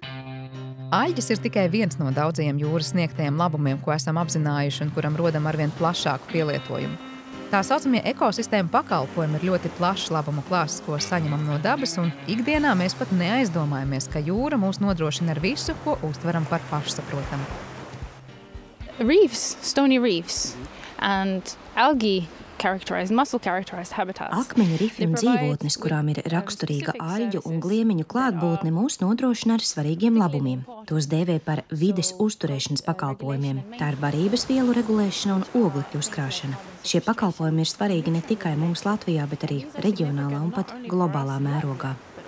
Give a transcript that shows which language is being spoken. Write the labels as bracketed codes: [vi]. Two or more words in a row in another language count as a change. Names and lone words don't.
[lv] Aļģes ir tikai viens no daudzajiem jūras sniegtajiem labumiem, ko esam apzinājuši un kuram rodam arvien plašāku pielietojumu. Tā saucamie ekosistēma pakalpojumi ir ļoti plašs labumu klāsts, ko saņemam no dabas, un ikdienā mēs pat neaizdomājamies, ka jūra mūs nodrošina ar visu, ko uztveram par pašsaprotamu. [en] Reefs, stony reefs and algae [lv] Akmeņu rifi un dzīvotnes, kurām ir raksturīga aļģu un gliemeņu klātbūtne, mūs nodrošina ar svarīgiem labumiem. Tos dēvē par vides uzturēšanas pakalpojumiem. Tā ir barības vielu regulēšana un oglekļu uzkrāšana. Šie pakalpojumi ir svarīgi ne tikai mums Latvijā, bet arī reģionālā un pat globālā mērogā.